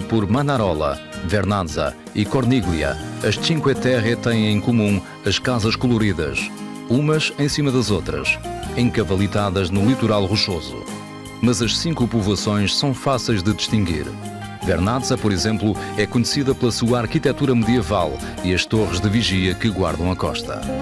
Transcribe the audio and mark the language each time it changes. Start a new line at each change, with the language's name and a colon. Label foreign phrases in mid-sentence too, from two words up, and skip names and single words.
Portuguese: por Manarola, Vernazza e Corniglia, as Cinque Terre têm em comum as casas coloridas, umas em cima das outras, encavalitadas no litoral rochoso. Mas as 5 povoações são fáceis de distinguir. Vernazza, por exemplo, é conhecida pela sua arquitetura medieval e as torres de vigia que guardam a costa.